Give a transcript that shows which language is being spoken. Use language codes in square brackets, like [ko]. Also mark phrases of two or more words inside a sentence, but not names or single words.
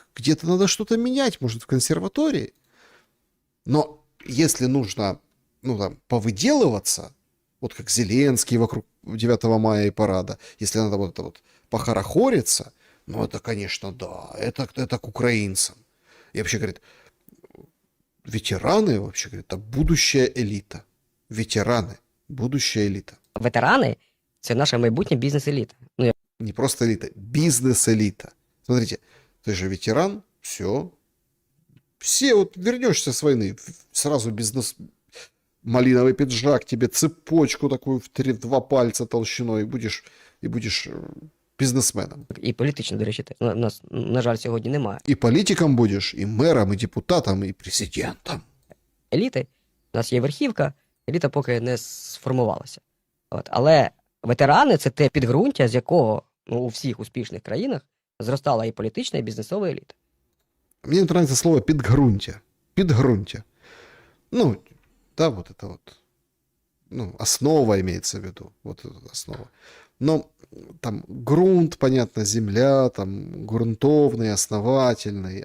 [ru] Где-то надо что-то менять, может, в консерватории. Но если нужно, ну, там, повыделываться, вот как Зеленский вокруг 9 мая и парада, если надо вот это вот похорохориться, ну, это, конечно, да, это к украинцам. И вообще, говорит, ветераны, вообще, говорит, это будущая элита. Ветераны, будущая элита. [uk] Ветерани – це наша майбутня бізнес-еліта. [ru] Ну, Не просто элита, бизнес-элита. Смотрите, ты же ветеран, все вот вернешься с войны, сразу бизнес, малиновый пиджак, тебе цепочку такую в 2 пальца толщиной, и будешь бизнесменом. [uk] і політично, до речі, у нас, на жаль, сьогодні немає [ru] И политиком будешь, и мэром, и депутатом, и президентом. [uk] еліти. У нас є верхівка, еліта поки не сформувалася. От. Але ветерани – це те підґрунтя, з якого у всіх успішних країнах зростала і політична, і бізнесова еліта. [ru] Мне не нравится слово «подґрунтя». Подґрунтя. Ну, да, вот это вот. Ну, основа имеется в виду. Вот эта основа. Но там грунт, понятно, земля, там грунтовный, основательный.